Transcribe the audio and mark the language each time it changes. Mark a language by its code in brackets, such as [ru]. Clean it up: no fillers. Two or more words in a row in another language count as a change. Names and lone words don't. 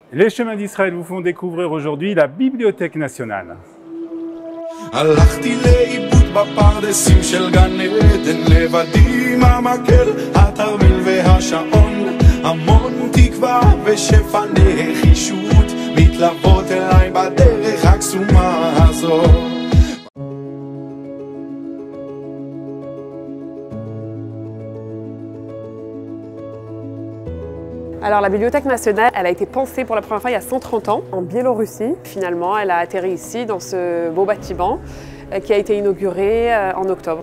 [fr] Les chemins d'Israël vous font découvrir aujourd'hui la Bibliothèque nationale. [he] הלכתי לאיבוד בפרדסים של גן עדן, לבדי עם המקל, התרמיל והשעון, המון תקווה ושפע נחישות מתלוות אליי בדרך הקסומה הזו. [fr] Alors la Bibliothèque nationale, elle a été pensée pour la première fois il y a 130 ans en Biélorussie. Finalement, elle a atterri ici dans ce beau bâtiment qui a été inauguré en octobre.